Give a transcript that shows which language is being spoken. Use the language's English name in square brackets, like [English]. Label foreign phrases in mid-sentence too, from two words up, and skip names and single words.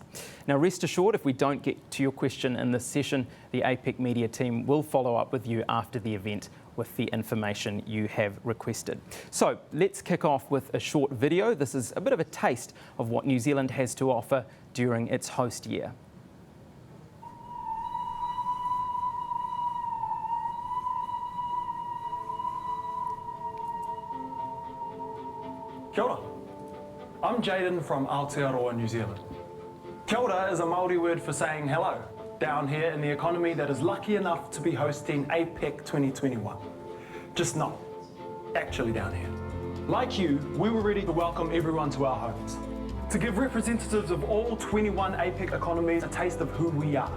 [English] Now rest assured, if we don't get to your question in this session, the APEC Media Team will follow up with you after the event with the information you have requested. So let's kick off with a short video. This is a bit of a taste of what New Zealand has to offer during its host year. [Māori] Kia ora. [English] I'm Jaden from Aotearoa, New Zealand. [Māori] Kia ora [English] is a Māori word for saying hello, down here in the economy that is lucky enough to be hosting APEC 2021. Just not actually down here. Like you, we were ready to welcome everyone to our homes, to give representatives of all 21 APEC economies a taste of who we are.